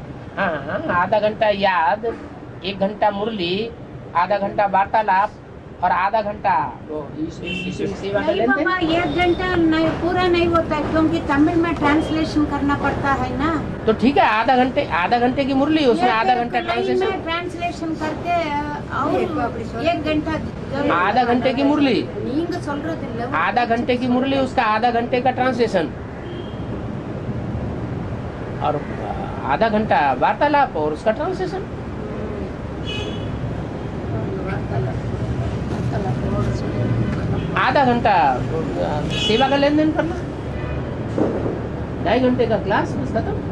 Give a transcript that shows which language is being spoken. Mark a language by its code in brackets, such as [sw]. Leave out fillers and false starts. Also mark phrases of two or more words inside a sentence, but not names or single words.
[hi] हाँ हाँ, आधा घंटा याद, 1 घंटा मुरली, आधा घंटा वार्तालाप और आधा घंटा वो ईश्वरी सेवा का नहीं लेन देन। बाबा, 1 घंटा नहीं, पूरा नहीं होता है क्योंकि तमिल में ट्रांसलेशन करना पड़ता है ना। तो ठीक है, आधा घंटे की मुरली, उसमें आधा घंटा ट्रांसलेशन, ट्रांसलेशन करके और 1 घंटा जरूर। आधा घंटे की मुरली, [ta] நீங்க சொல்றது இல்ல, [hi] आधा घंटे की मुरली, उसका आधा घंटे का ट्रांसलेशन और आधा घंटा वार्तालाप और उसका ट्रांसलेशन। आधा घंटा सेवा का लेन देन करना, 2.5 घंटे का क्लास बस खत्म।